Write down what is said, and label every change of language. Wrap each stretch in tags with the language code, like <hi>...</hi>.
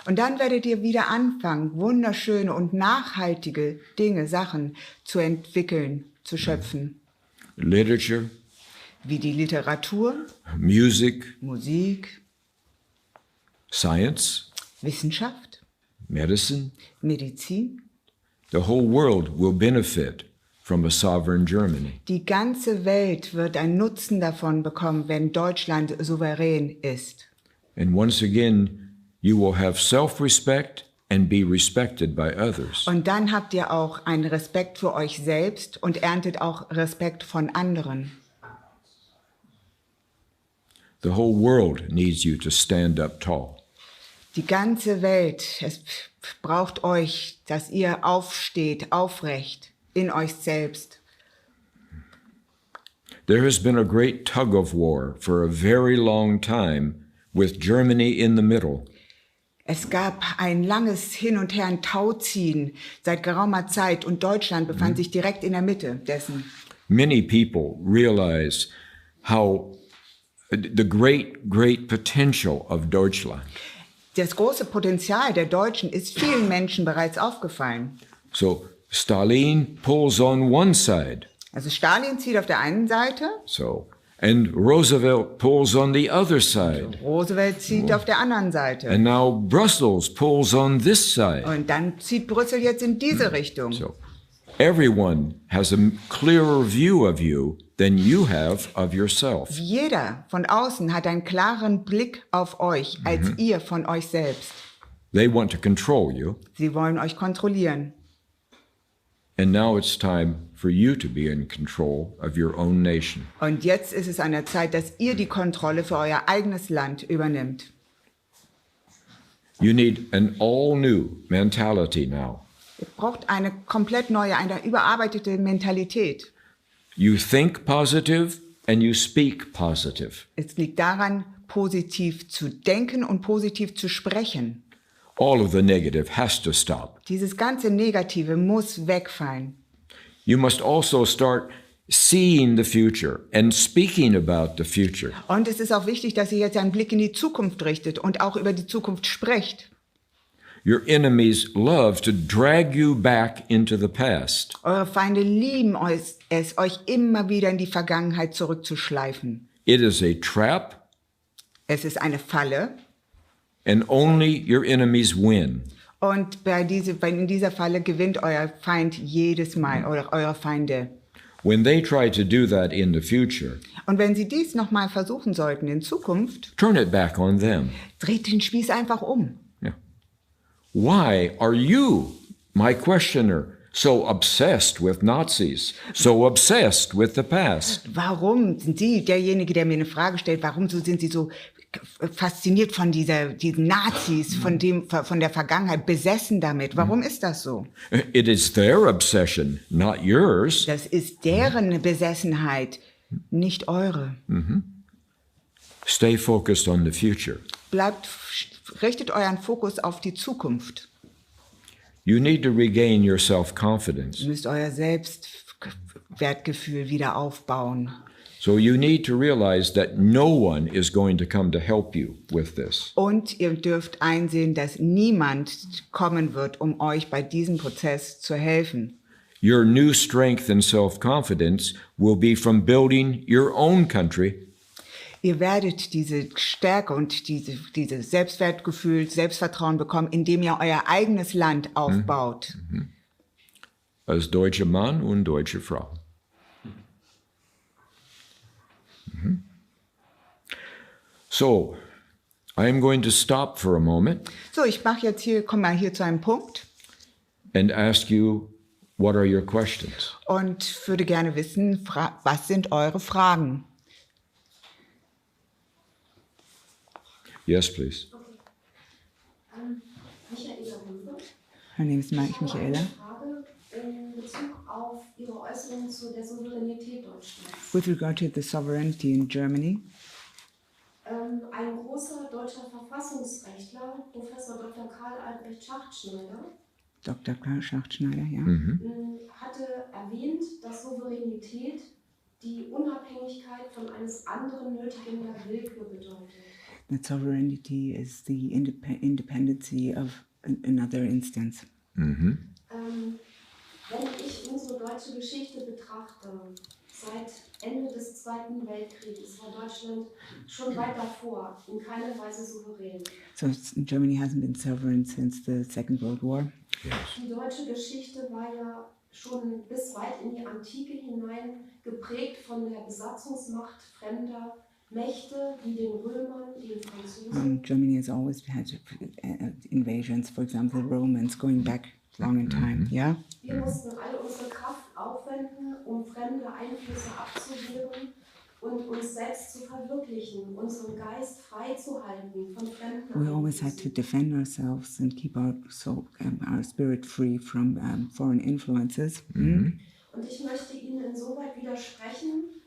<de>Und dann werdet ihr wieder anfangen, wunderschöne und nachhaltige Dinge, Sachen zu entwickeln, zu schöpfen.</de> <en>Literature,</en> <de>wie die Literatur, Musik,</de> <en>Science,</en> <de>Wissenschaft,</de> <en>Medicine.</en> <de>Medizin.</de> <en>The whole world will benefit from a sovereign Germany.</en> <de>Die ganze Welt wird einen Nutzen davon bekommen, wenn Deutschland souverän ist.</de> <en>And once again, you will have self-respect and be respected by others.</en> <de>Und dann habt ihr auch einen Respekt für euch selbst und erntet auch Respekt von anderen.</de> <en>The whole world needs you to stand up tall.</en> <de>Die ganze Welt, es braucht euch, dass ihr aufsteht, aufrecht in euch selbst.</de> <en>There has been a great tug of war for a very long time with Germany in the middle.</en> <de>Es gab ein langes Hin und Her, ein Tauziehen seit geraumer Zeit und Deutschland befand sich direkt in der Mitte dessen.</de> <en>Many people realize how the great potential of Deutschland.</en> <de>Das große Potenzial der Deutschen ist vielen Menschen bereits aufgefallen.</de> <en>So Stalin pulls on one side.</en> <de>Also Stalin zieht auf der einen Seite.</de> <en>So, and Roosevelt pulls on the other side.</en> <de>Roosevelt zieht auf der anderen Seite.</de> <en>And now Brussels pulls on this side.</en> <de>Und dann zieht Brüssel jetzt in diese Richtung.</de> <en>So, everyone has a clearer view of you than you have of yourself.</en> <de>Jeder von außen hat einen klaren Blick auf euch, als ihr von euch selbst.</de> <en>They want to control you.</en> <de>Sie wollen euch kontrollieren.</de> <en>And now it's time for you to be in control of your own nation.</en> <de>Und jetzt ist es an der Zeit, dass ihr die Kontrolle für euer eigenes Land übernimmt.</de> <en>You need an all-new mentality now.</en> <de>Ihr braucht eine komplett neue, eine überarbeitete Mentalität.</de> <en>You think positive and you speak positive.</en> <de>Es liegt daran, positiv zu denken und positiv zu sprechen.</de> <en>All of the negative has to stop.</en> <de>Dieses ganze Negative muss wegfallen.</de> <en>You must also start seeing the future and speaking about the future.</en> <de>Und es ist auch wichtig, dass ihr jetzt einen Blick in die Zukunft richtet und auch über die Zukunft sprecht.</de> <en>Your enemies love to drag you back into the past.</en> <de>Eure Feinde lieben es, euch immer wieder in die Vergangenheit zurückzuschleifen.</de> <en>It is a trap,</en> <de>Es ist eine Falle.</de> <en>and only your enemies win.</en> <de>Und in dieser Falle gewinnt euer Feind jedes Mal, oder eure Feinde.</de> <en>When they try to do that in the future,</en> <de>Und wenn sie dies nochmal versuchen sollten in Zukunft,</de> <en>turn it back on them.</en> <de>dreht den Spieß einfach um.</de> <en>Yeah. Why are you, my questioner, so obsessed with Nazis, so obsessed with the past?</en> <de>Warum sind Sie, derjenige, der mir eine Frage stellt, sind Sie so fasziniert von diesen Nazis, von der Vergangenheit, besessen damit? Warum ist das so?</de> <en>It is their obsession, not yours.</en> <de>Das ist deren Besessenheit, nicht eure.</de> <en>Stay focused on the future.</en> <de>Richtet euren Fokus auf die Zukunft.</de> <en>You need to regain your self-confidence.</en> <de>Ihr müsst euer Selbstwertgefühl wieder aufbauen.</de> <en>So you need to realize that no one is going to come to help you with this.</en> <de>Und ihr dürft einsehen, dass niemand kommen wird, um euch bei diesem Prozess zu helfen.</de> <en>Your new strength and self-confidence will be from building your own country.</en> <de>Ihr werdet diese Stärke und diese Selbstwertgefühl, Selbstvertrauen bekommen, indem ihr euer eigenes Land aufbaut. Als deutscher Mann und deutsche Frau.</de> <en>So, I am going to stop for a moment</en> <de>So, komme mal hier zu einem Punkt</de> <en>and ask you, what are your questions?</en> <de>und würde gerne wissen, was sind eure Fragen?</de> <en>Yes, please. Michaela Rübe. Her name is Michaela.</en> <de>Eine Frage in Bezug auf Ihre Äußerungen zu der Souveränität Deutschlands.</de> <en>With regard to the sovereignty in Germany,</en> <de>Ein großer deutscher Verfassungsrechtler, Professor Dr. Karl Albrecht Schachtschneider, Dr. Karl Schachtschneider, ja. hatte erwähnt, dass Souveränität die Unabhängigkeit von eines anderen nötigender Willkür bedeutet.</de> <en>That sovereignty is the independency of another instance.</en> <de>Wenn ich unsere deutsche Geschichte betrachte, seit Ende des Zweiten Weltkrieges war Deutschland schon weit davor in keiner Weise souverän.</de> <en>So Germany hasn't been sovereign since the Second World War.</en> <de>Die deutsche Geschichte war ja schon bis weit in die Antike hinein geprägt von der Besatzungsmacht fremder Mächte wie den Römern, den Franzosen.</de> <en>Germany has always had invasions, for example, the Romans, going back long in time, yeah?</en> <de>Wir mussten alle unsere Kraft aufwenden, um fremde Einflüsse abzuwehren und uns selbst zu verwirklichen, unseren Geist frei zu halten von fremden</de> <en>We always had to defend ourselves and keep our spirit free from foreign influences.</en> <de>Und ich möchte Ihnen insoweit widersprechen,</de>